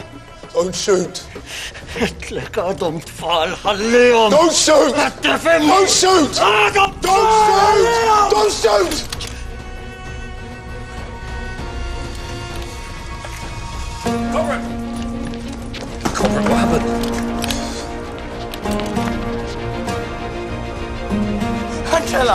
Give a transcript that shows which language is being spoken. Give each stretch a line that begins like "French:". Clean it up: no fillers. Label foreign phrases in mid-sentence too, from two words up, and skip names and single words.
English: Don't shoot!
Maltese: Għetlek għadhom tfal, ħallihom!
English: Don't shoot!
Maltese: Tifhem?
English: Don't shoot!
Maltese: Għadhom
English: Don't shoot! Don't shoot! Cover it! Cover, what happened? Angela!